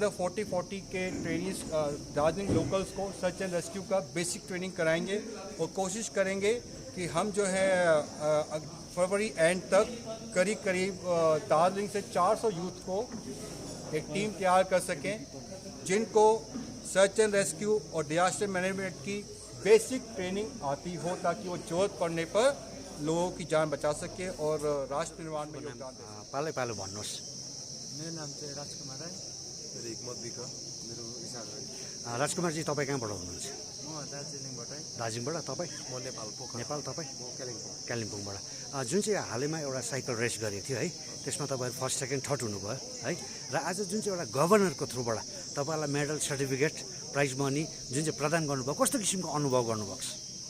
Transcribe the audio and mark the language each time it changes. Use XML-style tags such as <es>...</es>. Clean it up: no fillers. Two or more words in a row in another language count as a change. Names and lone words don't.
<hi>अंदर 40 के ट्रेनिंग्स दार्जिलिंग लोकल्स को</hi> <en>search and rescue</en> <hi>का</hi> <en>basic training</en> <hi>कराएंगे, और कोशिश करेंगे कि हम जो है</hi> <en>February end</en> <hi>तक करीब दार्जिलिंग से 400 यूथ को एक टीम तैयार कर सकें, जिनको</hi> <en>search and rescue</en> <hi>और</hi> <en>disaster management</en> <hi>की</hi> <en>basic training</en> <hi>आती हो, ताकि वो जरूरत पड़ने पर लोगों की जान बचा सके और राष्ट्र निर्माण में योगदान दे।</hi> <ne>पालो भन्नुहोस्। मेरो नाम चाहिँ राजकुमार राई। मेरो हिक्मत विक, मेरो इसार राई। राजकुमारजी तपाईँ कहाँबाट हुनुहुन्छ? म दार्जिलिङबाटै। दार्जिलिङबाट तपाईँ? म नेपाल पोखरा। नेपाल तपाईँ? म कालिम्पोङ। कालिम्पोङबाट। जुन चाहिँ हालैमा एउटा साइकल रेस गरेको थियो है, त्यसमा तपाईँहरू</ne> <en>first second third</en> <ne>हुनुभयो है, र आज जुन चाहिँ एउटा गभर्नरको थ्रुबाट तपाईँहरूलाई</ne> <en>medal, certificate, prize money</en> <ne>जुन चाहिँ प्रदान गर्नुभयो, कस्तो किसिमको अनुभव गर्नुभएको छ?</ne>